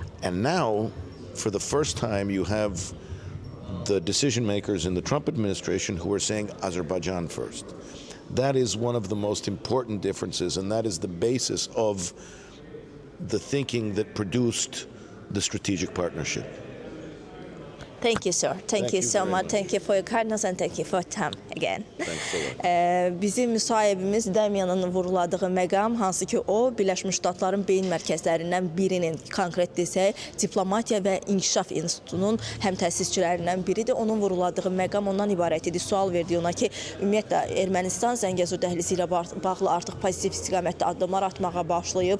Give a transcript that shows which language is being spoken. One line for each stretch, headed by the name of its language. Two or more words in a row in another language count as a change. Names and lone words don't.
English: And now, for the first time, you have the decision makers in the Trump administration who are saying Azerbaijan first. That is one of the most important differences, and that is the basis of the thinking that produced the strategic partnership. Thank you, sir. Thank you so much. Thank you for your kindness and thank you for your time again.
Azerbaijani: Bizim müsahibimiz Damiyanın vuruladığı məqam, hansı ki o, Birləşmiş Ştatların Beyin Mərkəzlərindən birinin, konkret desək, Diplomatiya və İnkişaf İnstitutunun həm təsisçilərindən biridir. Onun vuruladığı məqam ondan ibarət idi. Sual verdi ona ki, ümumiyyətlə, Ermənistan Zəngəzur dəhlizi ilə bağlı artıq pozitiv istiqamətdə addımlar atmağa başlayıb.